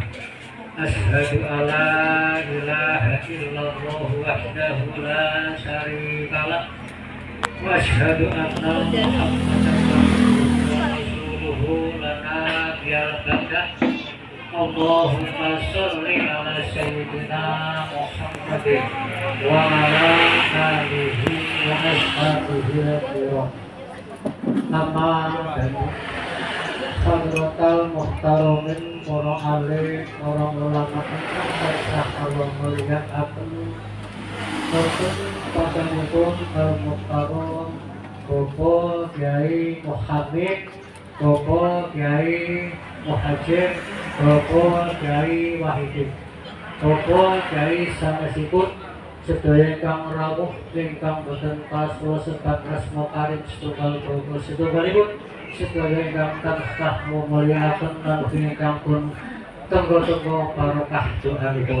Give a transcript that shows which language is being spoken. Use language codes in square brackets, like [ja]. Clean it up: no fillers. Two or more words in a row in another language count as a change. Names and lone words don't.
[ar] أشهد أن لا إله إلا الله وحده لا شريك له وأشهد أن محمدا عبده ورسوله لا نبي بعده. اللهم صل على سيدنا محمد وعلى آله وأصحابه الكرام. أما بعد. حضرات المحترمين [jv] para alim, para ulama ingkang tansah Allah mulyakaken. Wonten pasanipun al-muhtaram Bapak Kyai Muhammad, Bapak Kyai Muhajir, Bapak Kyai Wahidin, Bapak Kyai sanesipun sedaya ingkang rawuh ingkang boten kaswa sebat asma karim setunggal bapak setunggalipun sedaya ingkang tansah mulyakaken lan ingkang pun tenggo-tenggo barokah doanipun.